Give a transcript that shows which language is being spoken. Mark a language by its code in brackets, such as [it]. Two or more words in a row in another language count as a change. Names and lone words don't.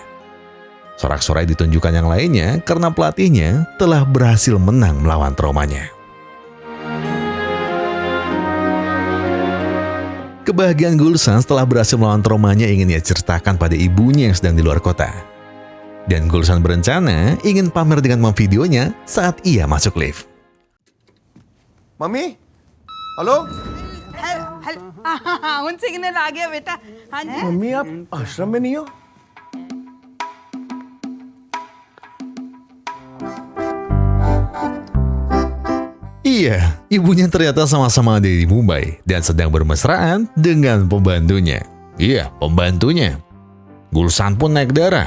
[id] Sorak-sorai ditunjukkan yang lainnya karena pelatihnya telah berhasil menang melawan traumanya. Kebahagiaan Gulsan setelah berhasil melawan traumanya ingin ia ceritakan pada ibunya yang sedang di luar kota. Dan Gulsan berencana ingin pamer dengan memvideonya saat ia masuk lift. [hi] मम्मी हेलो उन सिग्नल आ गया बेटा हाँ जी मम्मी आप आश्रम में नहीं हो [id] Iya, ibunya ternyata sama-sama ada di Mumbai dan sedang bermesraan dengan pembantunya. Iya, pembantunya. Gulsan pun naik darah.